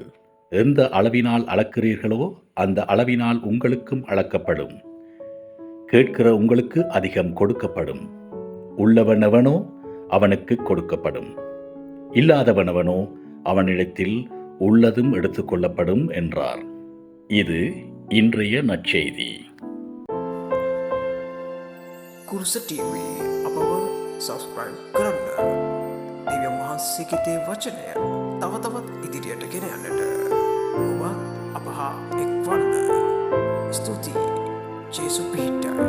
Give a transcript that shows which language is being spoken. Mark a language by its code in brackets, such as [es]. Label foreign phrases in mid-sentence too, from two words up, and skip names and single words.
[ta] எந்த அளவினால் அளக்கிறீர்களோ அந்த அளவினால் உங்களுக்கும் அளக்கப்படும். கேட்கிற உங்களுக்கு அதிகம் கொடுக்கப்படும். உள்ளவனவனோ அவனுக்கு கொடுக்கப்படும், இல்லாதவனவனோ அவனிடத்தில் உள்ளதும் எடுத்துக்கொள்ளப்படும் என்றார். இது இன்றைய நற்செய்தி. [si] කුරුස TV අපව සබස්ක්‍රයිබ් කරන්න. දෙවියන් වහන්සේගේ වචනය තව තවත් ඉදිරියට ගෙන යන්නට ඔබ අප හා එක්වන්න. ස්තුතියි. ජේසු පිහිට